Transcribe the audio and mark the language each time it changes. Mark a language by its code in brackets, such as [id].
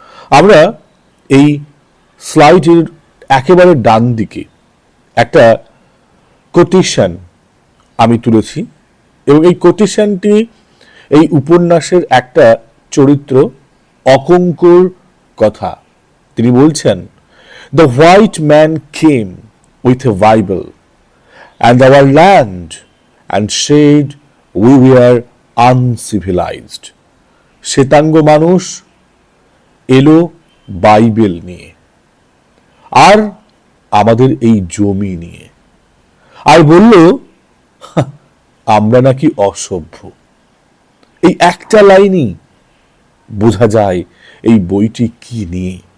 [bn] আমরা এই স্লাইডের একেবারে ডান দিকে একটা কোটেশন আমি তুলেছি এবং এই কোটেশনটি এই উপন্যাসের একটা চরিত্র অকঙ্কর কথা। তিনি বলছেন, [en] "The white man came with a Bible and our land and said we were uncivilized." [bn] শ্বেতাঙ্গ মানুষ এলো বাইবেল নিয়ে আর আমাদের এই জমি নিয়ে, আর বলল আমরা নাকি অসভ্য। এই একটা লাইনই বোঝা যায় এই বইটি কি নিয়ে।